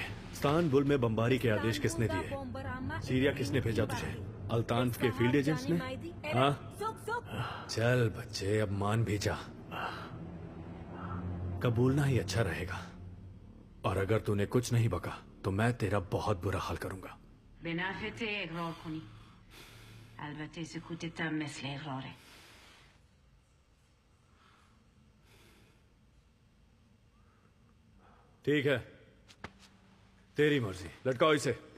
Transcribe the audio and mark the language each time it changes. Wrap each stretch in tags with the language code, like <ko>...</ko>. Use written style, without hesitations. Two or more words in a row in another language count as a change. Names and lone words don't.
<hi>इस्तानबुल में बमबारी के आदेश किसने दिए? सीरिया किसने भेजा तुझे? अल्तान्फ के</hi> <en>field agents</en> <hi>ने? हाँ? चल बच्चे, अब मान भी जा। कबूलना ही अच्छा रहेगा, और अगर तूने कुछ नहीं बका तो मैं तेरा बहुत बुरा हाल करूंगा।</hi> <fa>Benafete اقرار کنی. البته سکوتت هم مثل اقراره.</fa> <hi>ठीक है, तेरी मर्जी। लटकाओ इसे।</hi>